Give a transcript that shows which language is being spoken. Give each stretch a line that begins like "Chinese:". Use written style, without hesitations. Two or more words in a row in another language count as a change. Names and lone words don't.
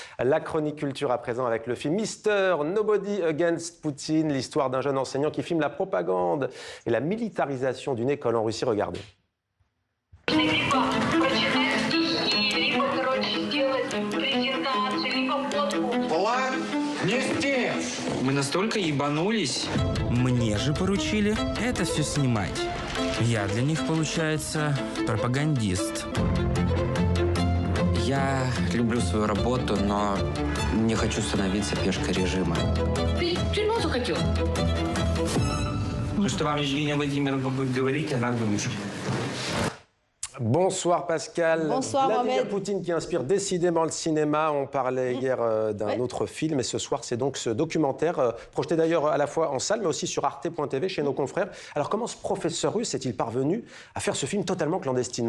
French: La chronique culture à présent avec le film Mister Nobody Against Putin, l'histoire d'un jeune enseignant qui filme la propagande et la militarisation d'une école en Russie. Regardez.
Russian: Мы настолько ебанулись. Мне же поручили это все снимать. Я для них, получается, пропагандист. Я люблю свою работу, но не хочу становиться пешкой режима. Ты тюрьму захотел? Ну, что вам Евгения Владимировна будет говорить, она будет.
French: Bonsoir Pascal. Bonsoir Vladimir Mohamed. Poutine qui inspire décidément le cinéma. On parlait hier d'un autre film et ce soir c'est donc ce documentaire projeté d'ailleurs à la fois en salle mais aussi sur arte.tv chez nos confrères. Alors comment ce professeur russe est-il parvenu à faire ce film totalement clandestinement?